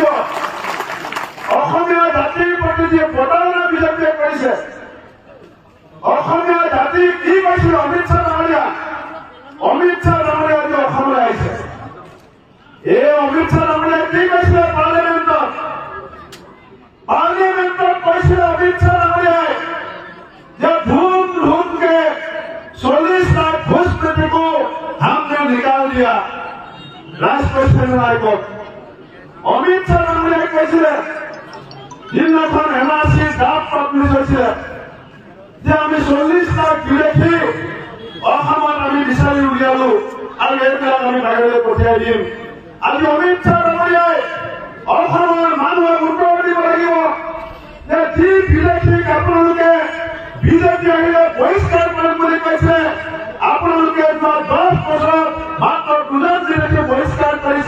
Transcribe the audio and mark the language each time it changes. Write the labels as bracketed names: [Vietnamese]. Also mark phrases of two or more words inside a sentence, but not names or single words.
[Assamese] অসমীয়া জাতিৰ প্ৰতি যি প্ৰতাৰণা বিজেপিয়ে কৰিছে, অসমীয়া জাতি কি কৈছিল অমিত শ্বাহ ডাঙৰীয়া আজি অসমলৈ আহিছে। এই অমিত শ্বাহ ডাঙৰীয়াই কি কৈছিলে পাৰ্লিয়ামেণ্টত কৈছিলে অমিত শ্বাহ ডাঙৰীয়াই যে [Hindi] धूम के 40 लाख घुसपैठे को हमने निकाल दिया राष्ट्रीय सेना आयोग। [Assamese] অমিত শ্বাহ ডাঙৰীয়াই কৈছিলে যিদিনাখন NRC ডাক পাব্লিছ হৈছিলে যে আমি 40 লাখ বিদেশী অসমত আমি বিচাৰি উলিয়ালো আৰু এইবিলাক আমি বাহিৰলৈ পঠিয়াই দিম। আজি অমিত শ্বাহ ডাঙৰীয়াই অসমৰ মানুহক উত্তৰ দিব লাগিব যে যি বিদেশীক আপোনালোকে বিজেপি আহিলে বহিষ্কাৰ কৰিম বুলি কৈছে, আপোনালোকে 10 বছৰত মাত্ৰ 2জন বিদেশী বহিষ্কাৰ কৰিছে।